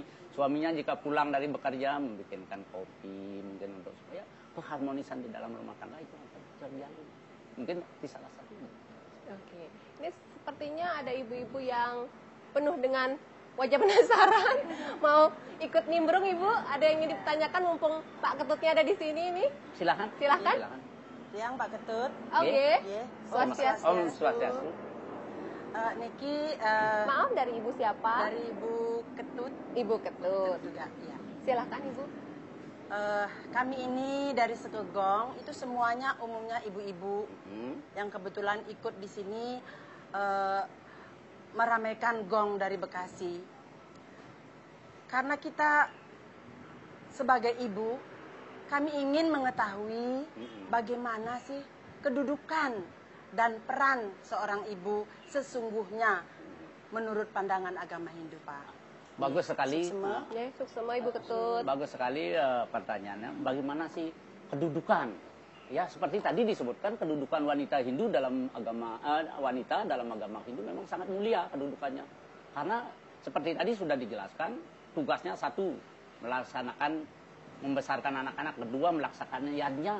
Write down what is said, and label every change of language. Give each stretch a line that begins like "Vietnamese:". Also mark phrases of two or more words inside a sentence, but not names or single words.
Indonesian: Suaminya jika pulang dari bekerja membikinkan kopi, mungkin untuk supaya keharmonisan di dalam rumah tangga itu akan terjalin. Mungkin di salah satu. Oke. Ini sepertinya ada ibu-ibu yang penuh dengan wajah penasaran. Mau ikut nimbrung, Ibu? Ada yang ingin ditanyakan mumpung Pak Ketutnya ada di sini ini? Silakan. Silakan. Siang Pak Ketut. Oke. Nggih. Swastiastu.
Balinese: Om Swastiastu.
Indonesian: Niki Maaf, dari Ibu siapa? dari Ibu Ketut Ibu Ketut. juga. Ya. Silakan, Ibu. Kami ini dari Sekegong itu semuanya umumnya ibu-ibu yang kebetulan ikut di sini meramaikan gong dari Bekasi. Karena kita sebagai ibu, kami ingin mengetahui bagaimana sih kedudukan dan peran seorang ibu sesungguhnya menurut pandangan agama Hindu, Pak. Bagus sekali. Suksema. Ya, suksema Ibu Ketut. Bagus sekali pertanyaannya. Bagaimana sih kedudukan? Ya, seperti tadi disebutkan kedudukan wanita Hindu dalam agama wanita dalam agama Hindu memang sangat mulia kedudukannya. Karena seperti tadi sudah dijelaskan, tugasnya satu melaksanakan membesarkan anak-anak, kedua melaksanakan yadnya.